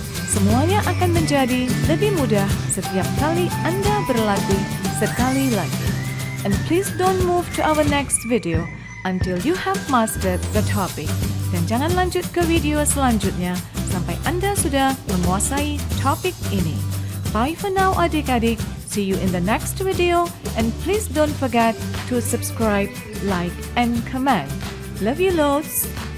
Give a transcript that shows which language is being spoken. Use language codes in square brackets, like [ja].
[id] Semuanya akan menjadi lebih mudah setiap kali Anda berlatih sekali lagi. [en] And please don't move to our next video until you have mastered the topic. [id] Dan jangan lanjut ke video selanjutnya sampai Anda sudah menguasai topik ini. [en] Bye for now adik-adik. See you in the next video and please don't forget to subscribe, like and comment. Love you loads.